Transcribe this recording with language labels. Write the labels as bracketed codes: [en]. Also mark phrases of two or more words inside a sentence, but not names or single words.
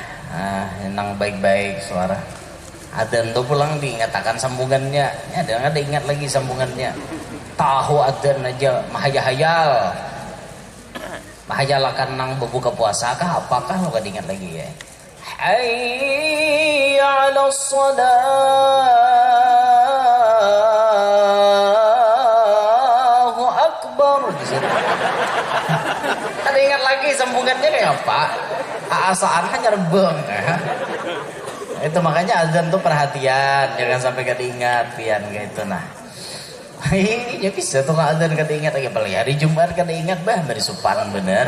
[bjn] Nang baik-baik suara. Adzan tuh pulang diingatakan sambungannya. Ada ingat lagi sambungannya. Tahu adzan aja mahayal. Mahayalakan nang berbuka puasa kah apakah lo gak diingat lagi ya? [ar] حي على الصلاة الله أكبر. [bjn] Ada ingat lagi sambungannya kayak apa? Asaan hanya rebeng. Itu makanya azan tuh perhatian, jangan sampai gak diingat pian kayak itu nah. Ya bisa tuh nggak adzan kada ingat lagi apalagi hari Jumat kada ingat bari supan bener.